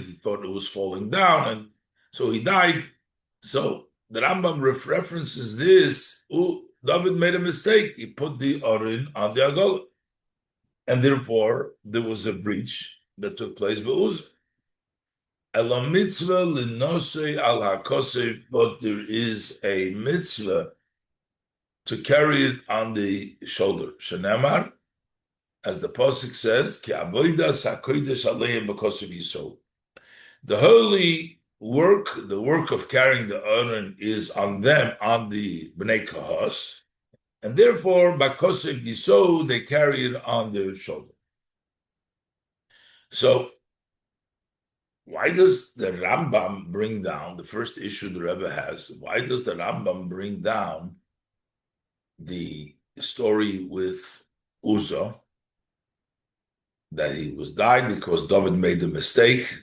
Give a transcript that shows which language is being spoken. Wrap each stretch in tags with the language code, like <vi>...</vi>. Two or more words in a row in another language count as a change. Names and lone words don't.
<en>He thought it was falling down, and so he died. So the Rambam references this. David made a mistake. He put the Aron on the Agol, and therefore there was a breach that took place.</en> <he>אלא מצוה לנשוא על הכתף,</he> <en>but there is a mitzvah to carry it on the shoulder.</en> <he>שנאמר,</he> <en>as the pasuk says,</en> <he>כי עבודת הקודש עליהם בכתף ישאו.</he> <en>The holy work, the work of carrying the Aron, is on them, on the Bnei Kahos, and therefore, by</en> <he>בכתף ישאו,</he> <en>they carry it on their shoulder. So, why does the Rambam bring down, the first issue the Rebbe has, why does the Rambam bring down the story with Uzzah, that he was died because David made the mistake?</en>